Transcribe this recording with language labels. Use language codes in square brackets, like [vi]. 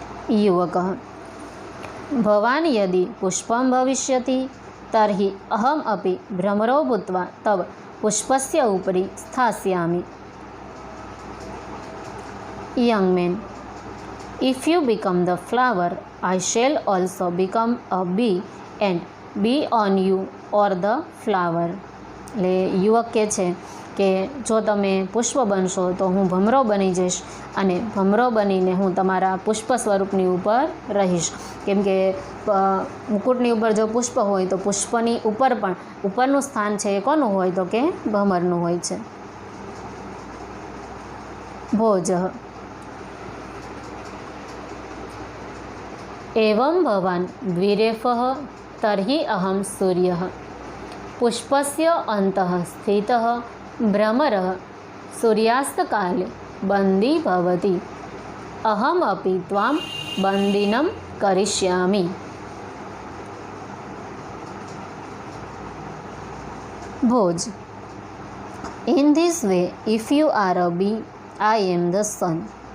[sa] युवकः भवान् यदि पुष्पं भविष्यति तर्हि अहम् अपि भ्रमरो भूत्वा तव पुष्पस्य उपरि स्थास्यामि। [en] Young man, if you become the flower, I shall also become a bee and be on you or the flower. [gu] એટલે યુવક કહે છે કે જો તમે પુષ્પ બનશો તો હું ભમરો બની જઈશ અને ભમરો બનીને હું તમારા પુષ્પ સ્વરૂપની ઉપર રહીશ. કેમ કે મુકુટની ઉપર જો પુષ્પ હોય તો પુષ્પની ઉપર પણ ઉપરનું સ્થાન છે એ કોનું હોય તો કે ભમરનું હોય છે. [sa] ભોજઃ एवं भवान् द्विरेफः तर्हि अहं सूर्यः पुष्पस्य अन्तः स्थितः भ्रमरः सूर्यास्तकाले बन्दी भवति अहम् अपि त्वां बन्दिनं करिष्यामि. [en] भोज In this way, if you are a bee, I am the sun.